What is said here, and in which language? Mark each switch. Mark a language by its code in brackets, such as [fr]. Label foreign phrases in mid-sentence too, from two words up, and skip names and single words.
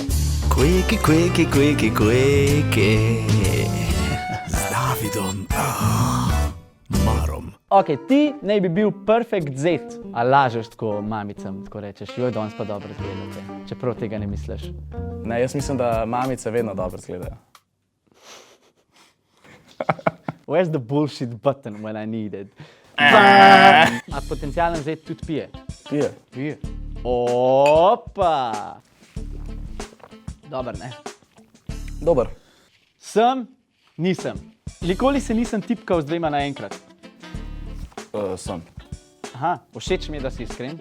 [sl] Quickie. Z Davidom Marom. Ok, ti naj bi bil perfekt zet, a lažeš tako mamicam, tako rečeš, joj, danes pa dobro izgledate, čeprav tega ne misliš. Ne, jaz mislim, da mamice vedno dobro izgledajo. [en] Where's the bullshit button when I need it? [sl] A potencialen zet tudi pije? Pije. Opa! Dobar, ne? Dober. Sem, nisem. Nikoli se nisem tipkal z dvema naenkrat. Sem. Aha, všeč mi je, da si iskren.